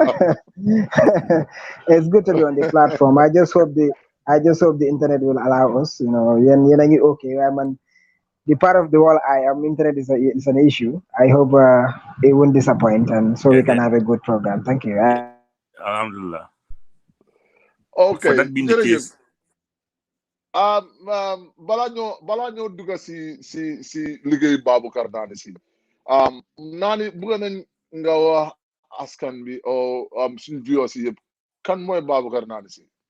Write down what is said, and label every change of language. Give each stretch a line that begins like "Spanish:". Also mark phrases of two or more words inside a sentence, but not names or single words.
English: It's good to be on the platform. I just hope the internet will allow us. Okay. The part of the world I am internet is an issue. I hope it won't disappoint, and so we can have a good program. Thank you.
Arabic: Alhamdulillah.
English: Okay. For that being the case.
Wolof: balaa ñoo dugga si liggéey Baboucarr Nanisi naani bëgg nañ nga wax askan bi o suñ viewers yi yëpp kan mooy Baboucarr Nanisi.